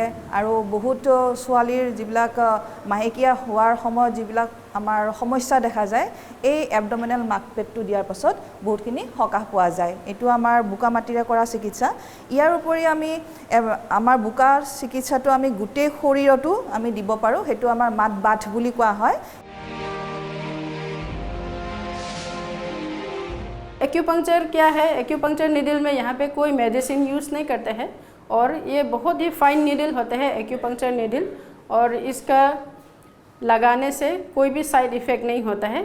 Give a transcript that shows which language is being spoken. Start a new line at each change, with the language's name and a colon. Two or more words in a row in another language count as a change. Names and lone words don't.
Assamese: আৰু বহুত ছোৱালীৰ যিবিলাক মাহেকীয়া হোৱাৰ সময়ত যিবিলাক আমাৰ সমস্যা দেখা যায়, এই এবডমিনেল মাস্কপেটটো দিয়াৰ পাছত বহুতখিনি সকাহ পোৱা যায়। এইটো আমাৰ বোকা মাটিৰে কৰা চিকিৎসা। ইয়াৰ উপৰি আমি আমাৰ বোকা চিকিৎসাটো আমি গোটেই শৰীৰতো আমি দিব পাৰোঁ, সেইটো আমাৰ
English: mud bath
Assamese: বুলি কোৱা হয়।
Hindi: एक्यूपंक्चर क्या है?
English: acupuncture needle
Hindi: में यहाँ पे कोई
English: medicine use
Hindi: नहीं करते हैं और ये बहुत ही
English: fine needle
Hindi: होते हैं
English: acupuncture needle,
Hindi: और इसका लगाने से कोई भी
English: side effect
Hindi: नहीं होता है।